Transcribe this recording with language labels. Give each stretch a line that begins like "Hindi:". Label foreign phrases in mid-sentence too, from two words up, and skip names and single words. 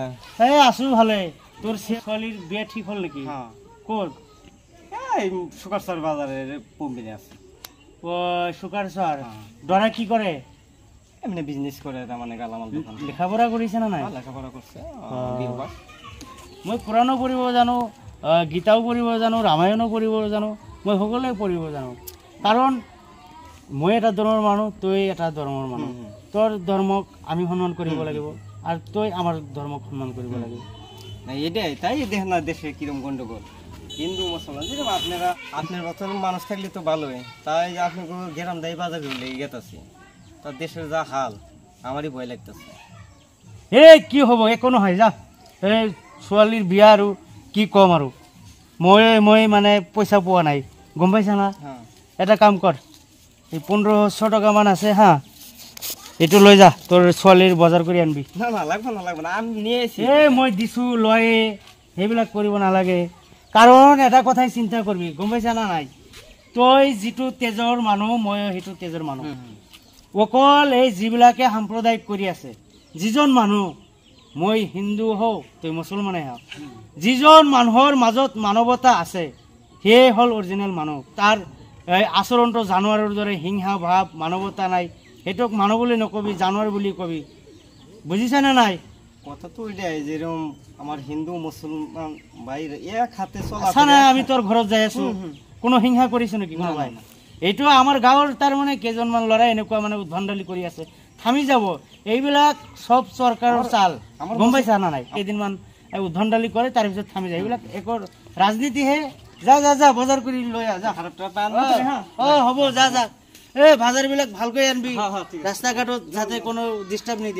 Assamese: আছো ভালে তোর ছোৱালীৰ বিয়া ঠিক হল নেকি ক'ত
Bangla: এই সুকারসর বাজারের কোম্পানি আছে
Assamese: ও সুকারসর দৰা কি কৰে
Bangla: এমনি বিজনেস করে তার মানে গালামাল দোকান
Assamese: লেখাপঢ়া কৰিছে না নাই
Bangla: লেখাপড়া করছে
Assamese: মই পুৰাণো পঢ়িব জানো গীতাও পঢ়িব জানো ৰামায়ণো পঢ়িব জানো মই সকলোৱে পঢ়িব জানো কাৰণ মই এটা ধৰ্মৰ মানুহ তই এটা ধৰ্মৰ মানুহ তোৰ ধৰ্মক আমি সন্মান কৰিব লাগিব আৰু তই আমাৰ ধৰ্মক সন্মান কৰিব লাগিব
Bangla: না এটাই তাই দেখ না দেশে কিরম গন্ডগোল হিন্দু মুসলমান যেরকম আপনার মতন মানুষ থাকলে তো ভালোই তাই আপনি গ্রাম দায়ী বাজার লেগে গেতেছি তার দেশের যা হাল আমারই ভয় লাগতেছে
Assamese: কি হ'ব একো নহয় যা এই ছোৱালীৰ বিয়া আৰু কি কম আৰু মই মানে পইচা পোৱা নাই গম পাইছা না এটা কাম কৰ এই 1500 টকামান আছে এইটো লৈ যা তোৰ ছোৱালীৰ বজাৰ কৰি আনবি
Bangla: না লাগব না আমি নিয়ে আইছি
Assamese: মই দিছো লয়ে সেইবিলাক কৰিব নালাগে কাৰণ এটা কথাই চিন্তা কৰবি গম পাইছা না নাই তই যিটো তেজৰ মানুহ মই সেইটো তেজৰ মানুহ অকল এই যিবিলাকে সাম্প্ৰদায়িক কৰি আছে যিজন মানুহ মই হিন্দু হও তই মুছলমানে হও যিজন মানুহৰ মাজত মানৱতা আছে সেয়ে হল অৰিজিনেল মানুহ তাৰ আচৰণটো জানুৱাৰৰ দৰে হিংসা ভাৱ মানৱতা নাই সেইটোক মানুহ বুলি নকবি জানুৱাৰ বুলি কবি বুজিছা না নাই
Bangla: কথা তো এটাই যেরকম আমার হিন্দু মুসলমান ভাইরা এক হাতে চলা
Assamese: আমি তোর ঘৰত যাই আছো কোনো হিংসা কৰিছ নেকি কোনো ভাই এইটো আমাৰ গাঁৱৰ তাৰ মানে কেইজনমান ল'ৰা এনেকুৱা মানে উদ্ভণ্ডালি কৰি আছে থামি যাব এইবিলাক সব চৰকাৰৰ চাল গম পাইছা না নাই কেইদিনমান উদ্ভণ্ডালি কৰে তাৰ পিছত থামি যায় এইবিলাক একৰ ৰাজনীতিহে যা বজাৰ কৰি লৈ যা হ'ব যা বাজাৰবিলাক ভালকৈ আনবি ৰাস্তা ঘাটত যাতে কোনো ডিষ্টাৰ্ব নিদিয়ে